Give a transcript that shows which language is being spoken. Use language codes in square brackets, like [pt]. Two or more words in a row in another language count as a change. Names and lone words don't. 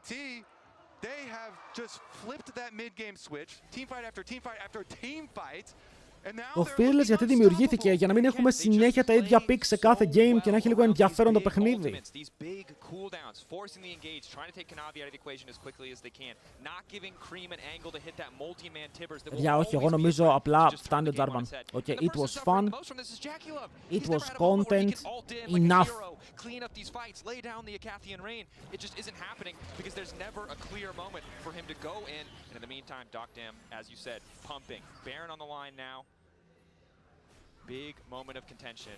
[el] Το Fearless γιατί δημιουργήθηκε, για να μην έχουμε συνέχεια τα ίδια picks σε κάθε game και να έχει λίγο ενδιαφέρον το παιχνίδι. Για όχι, εγώ νομίζω απλά φτάνει ο Jarvan. [en] Okay, it was fun. It was content. Enough. Clean up these fights, lay down the Acathian rain. It just isn't happening because there's never a clear moment for him to go in. And in the meantime, Dogdam, as you said, pumping. Baron on the line now. Big moment of contention.